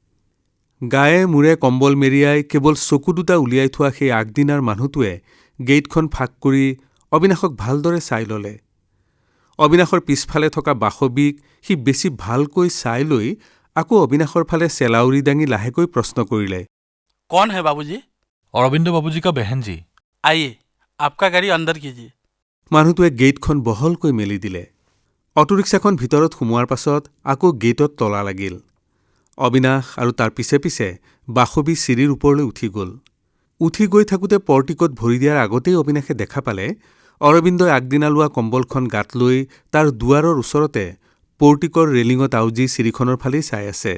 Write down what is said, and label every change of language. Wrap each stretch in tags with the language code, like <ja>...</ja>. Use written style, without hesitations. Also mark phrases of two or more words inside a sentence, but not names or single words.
<as>গায়ে মূৰে কম্বল মেৰিয়াই কেৱল চকু দুটা উলিয়াই থোৱা সেই আগদিনাৰ মানুহটোৱে গেটখন ফাঁক কৰি অবিনাশক ভালদৰে চাই ল'লে। অবিনাশৰ পিছফালে থকা বাসৱীক সি বেছি ভালকৈ চাই লৈ আকৌ অবিনাশৰ ফালে চেলাউৰি দাঙি লাহেকৈ প্ৰশ্ন কৰিলে,</as> <hi>कौन है बाबूजी? अरविंद बाबूजी का बहन जी। आइए, आपका गाड़ी अंदर कीजिए।</hi> <as>মানুহটোৱে গেটখন বহলকৈ মেলি দিলে। অটোৰিক্সাখন ভিতৰত সোমোৱাৰ পাছত আকৌ গেটত তলা লাগিল। অবিনাশ আৰু তাৰ পিছে পিছে বাসৱী চিৰিৰ ওপৰলৈ উঠি গ'ল। উঠি গৈ থাকোঁতে পৰ্টিকত ভৰি দিয়াৰ আগতেই অবিনাশে দেখা পালে অৰবিন্দই আগদিনা লোৱা কম্বলখন গাত লৈ তাৰ দুৱাৰৰ ওচৰতে পৰ্টিকৰ ৰেলিঙত আউজি চিৰিখনৰ ফালেই চাই আছে।</as>